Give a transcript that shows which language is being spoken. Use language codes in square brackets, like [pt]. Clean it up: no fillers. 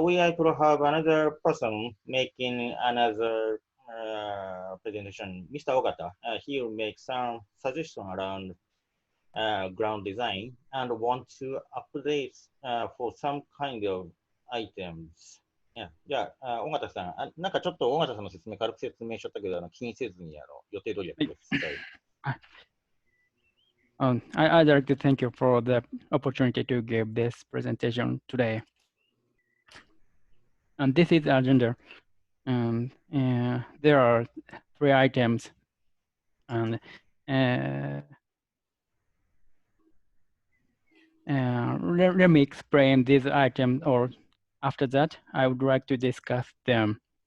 [en] We I could have another person making another presentation. Mr. Ogata, he will make some suggestion around ground design and want to update for some kind of items. Yeah. [ja] じゃあ、尾形さん、なんかちょっと尾形さんの説明軽く説明しちゃったけど、気にせずに予定通りやってください。 [en] I'd like to thank you for the opportunity to give this presentation today. And this is the agenda. There are 3 items, and let me explain these items, or after that, I would like to discuss them.